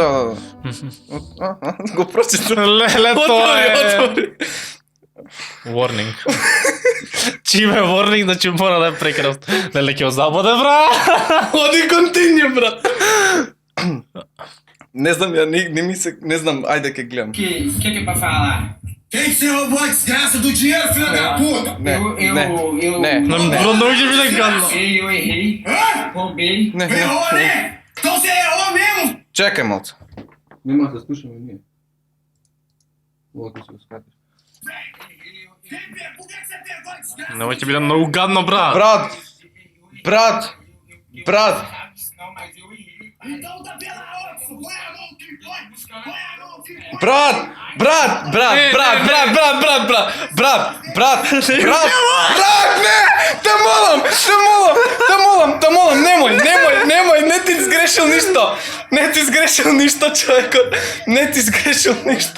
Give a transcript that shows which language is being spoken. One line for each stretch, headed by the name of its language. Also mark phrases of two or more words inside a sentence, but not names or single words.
Macedonian: Да. Го прочитам. Леле, тоа е. Warning. Чим е warning, значи мора да е прекрасно. Леле, ќе го забоде, бра. Оди континју, брат. Не знам, не знам, ајде ќе гледам.
Portuguese: Que pra falar? Quem que você roubou a desgraça do dinheiro, filho da puta?
Macedonian: Не. Não ќе биде гадно.
Portuguese: Eu errei. Roubei. Errou, né? Então você errou mesmo?
Macedonian: Чекај малце. Нема да слушаме ние. Ова ќе се го скатиш.
Portuguese: Por que você pegou a desgraça?
Macedonian: Нема ќе биде многу гадно, бра. Брат.
Portuguese: Não, mas eu errei. Então tá pela outra. Põe a mão que põe. Põe a mão que põe.
Macedonian: Брат, не! Те молам, немој, не ти сгрешил ништо, човекот, не ти сгрешил ништо.